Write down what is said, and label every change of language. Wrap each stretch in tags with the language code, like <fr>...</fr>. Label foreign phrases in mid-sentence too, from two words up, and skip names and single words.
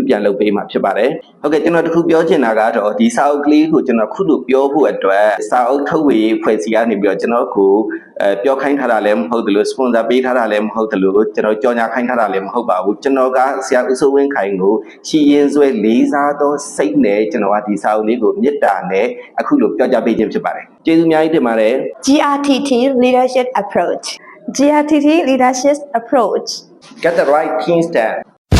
<my>ပြန်လုပ်ပေးမှာဖြစ်ပါတယ်ဟုတ်ကဲ့ကျွန်တော်တခုပြောချင်တာကတော့ဒီစာအုပ်ကလေးကိုကျွန်တော်ခုလိုပြောဖို့အတွက်စာအုပ်ထုတ်ဝေဖွဲ့စည်းကနေပြီးတော့ကျွန်တော်ကိုပြောခိုင်းထားတာလည်းမဟုတ်သလို sponsor ပေးထားတာလည်းမဟုတ်သလိုကျွန်တော်ကြော်ညာခိုင်းထားတာလည်းမဟုတ်ပါဘူးကျွန်တော်ကဆရာဦးစိုးဝင်းခိုင်ကိုရှီရင်ဆွဲလေးစားသောစိတ်နဲ့ကျွန်တော်ကဒီစာအုပ်လေးကိုမေတ္တာနဲ့အခုလိုပြောကြားပေးခြင်းဖြစ်ပါတယ်ကျေးဇူးအများကြီးတင်ပါတယ်</my> <en>GRTT Leadership Approach GRTT Leadership Approach Get the right team stand</en>